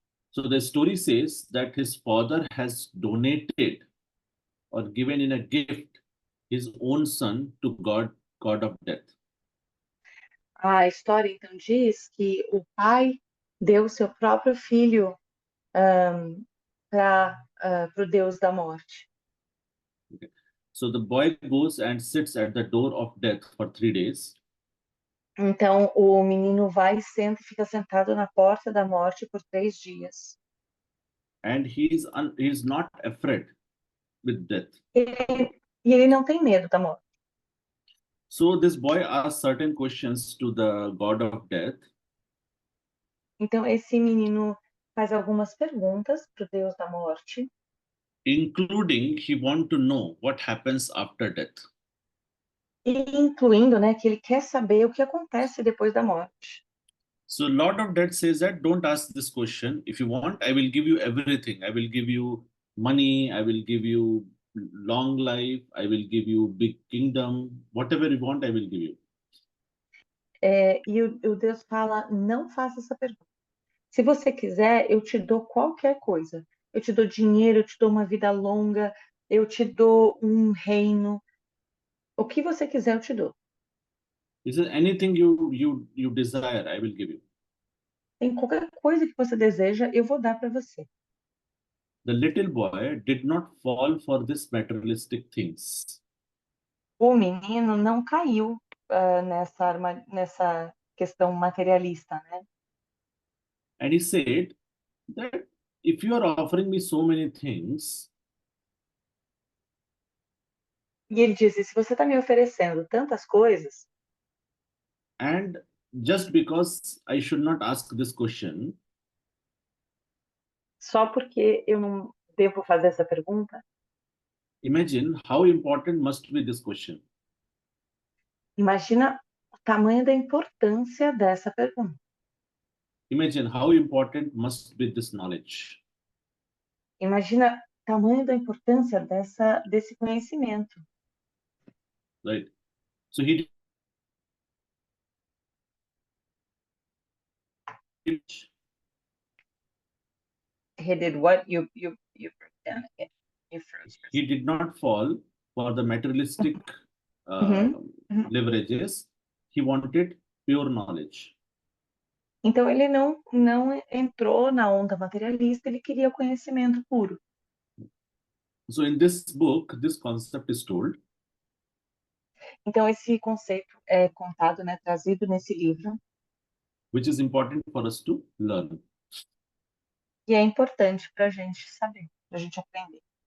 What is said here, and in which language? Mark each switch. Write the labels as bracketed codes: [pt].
[en] So the story says that his father has donated or given in a gift his own son to God of Death. [pt] A história então diz que o pai deu seu próprio filho para o Deus da morte. [en] So the boy goes and sits at the door of death for 3 days. [pt] Então o menino vai e senta e fica sentado na porta da morte por 3 dias. [en] And he's not afraid with death. [pt] E ele não tem medo da morte. [en] So this boy asks certain questions to the God of Death. [pt] Então esse menino faz algumas perguntas para o Deus da morte, [en] Including he want to know what happens after death. [pt] e incluindo, né, que ele quer saber o que acontece depois da morte. [en] So Lord of Death says that don't ask this question. If you want, I will give you everything. I will give you money. I will give you long life. I will give you big kingdom. Whatever you want, I will give you. [pt] E o Deus fala, não faça essa pergunta. Se você quiser, eu te dou qualquer coisa. Eu te dou dinheiro, eu te dou uma vida longa, eu te dou um reino. O que você quiser, eu te dou. [en] He says anything you desire, I will give you. [pt] Tem qualquer coisa que você deseja, eu vou dar para você. [en] The little boy did not fall for this materialistic things. [pt] O menino não caiu nessa questão materialista, né? [en] And he said that if you are offering me so many things, [pt] E ele disse, se você está me oferecendo tantas coisas, [en] and just because I should not ask this question, [pt] só porque eu não devo fazer essa pergunta, [en] imagine how important must be this question. [pt] imagina o tamanho da importância dessa pergunta. [en] Imagine how important must be this knowledge. [pt] Imagina o tamanho da importância desse conhecimento. [en] Right? So he did, He did what? You broke down again. You froze. he did not fall for the materialistic Mhm. leverages. He wanted pure knowledge. [pt] Então ele não entrou na onda materialista, ele queria conhecimento puro. [en] So in this book, this concept is told. [pt] Então esse conceito é contado, né, trazido nesse livro, [en] Which is important for us to learn. [pt] e é importante para a gente saber, para a gente aprender.